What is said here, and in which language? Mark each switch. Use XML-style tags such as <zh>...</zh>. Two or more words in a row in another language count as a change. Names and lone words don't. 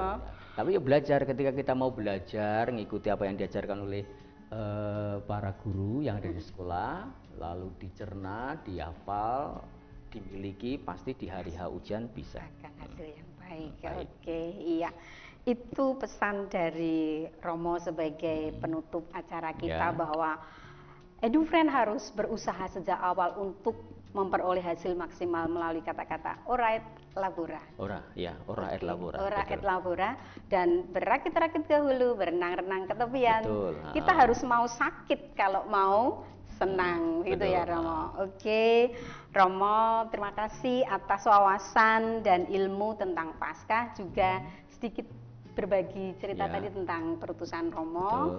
<id>Tapi ya belajar, ketika kita mau belajar ngikuti apa yang diajarkan oleh para guru yang ada di sekolah, lalu dicerna, dihafal, dimiliki, pasti di hari H ujian bisa hasil yang baik. Iya. Itu pesan dari Romo sebagai penutup acara kita, bahwa EduFriend harus berusaha sejak awal untuk memperoleh hasil maksimal melalui kata-kata</id> <la>ora et labora. Ora et labora,</la> <id>dan berakit-rakit ke hulu, berenang-renang ke tepian. Kita harus mau sakit kalau mau senang, gitu, ya, Romo. Romo, terima kasih atas wawasan dan ilmu tentang Paskah, juga sedikit berbagi cerita tadi tentang perutusan Romo.</id>